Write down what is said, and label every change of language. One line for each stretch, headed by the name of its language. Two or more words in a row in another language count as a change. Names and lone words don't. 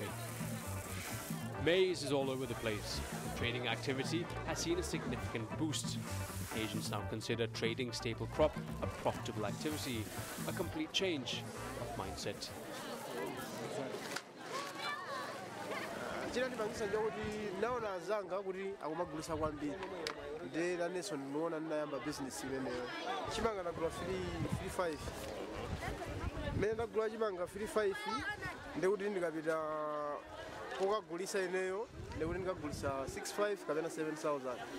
English: Maize is all over the place. Trading activity has seen a significant boost. Agents now consider trading staple crop a profitable activity, a complete change of mindset.
Nyanja: chinandipangisa njokuti naona azanga kuti akumagulisa kwambiri nde nanenso ndinoona ndinayamba business imeneyo. Chimanga ndagula 3.5 mene ndagula chimanga 3.5 ndekuti ndikapita kokagulisa ineyo ndekuti ndikagulisa 6.5 kapena 7,000.